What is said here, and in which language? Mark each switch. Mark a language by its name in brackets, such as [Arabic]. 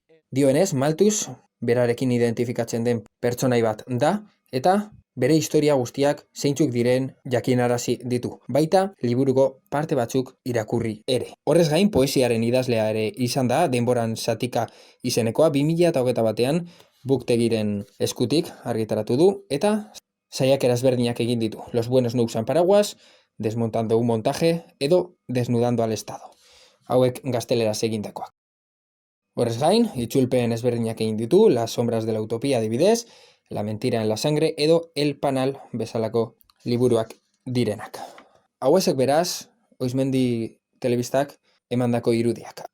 [Basque] Dioenez, Malthus berarekin identifikatzen den pertsonai bat da, eta bere historia guztiak zeintzuk diren jakinarazi ditu. Baita, liburuko parte batzuk irakurri ere. Horrez gain, poesiaren idazlea ere izan da, denboran zatika izenekoa, 2021an Buktegiren eskutik argitaratu du, eta saiakera ezberdinak egin ditu. [Spanish] Los buenos no usan paraguas, Desmontando un montaje, edo Desnudando al Estado. [Basque] Hauek gazteleraz egindakoak. Horrez gain, itzulpen ezberdinak egin ditu, [Spanish] Las sombras de la utopía [Basque] adibidez, [Spanish] La mentira en la sangre, [Basque] edo [Spanish] El panal [Basque] bezalako liburuak direnak. Hauesek beraz, Oizmendi telebistak emandako irudiak.